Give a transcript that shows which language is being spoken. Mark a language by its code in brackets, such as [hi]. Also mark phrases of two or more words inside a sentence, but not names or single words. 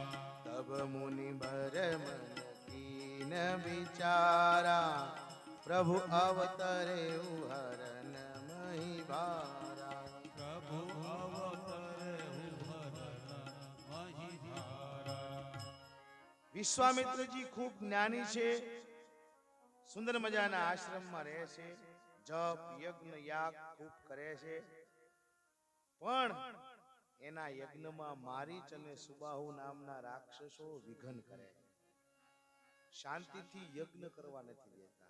[awa] तब मुनि बर मन कीन विचारा प्रभु अवतरे हरन मही भारा प्रभु अवतरे हरन मही भारा [gu] વિશ્વામિત્રજી ખૂબ જ્ઞાની છે, સુંદર મજાના આશ્રમમાં રહે છે, જપ યજ્ઞ યાગ ખૂબ કરે છે, પણ એના યજ્ઞમાં મારીચ અને સુબાહુ નામના રાક્ષસો વિઘન કરે, શાંતિથી યજ્ઞ કરવા નથી દેતા.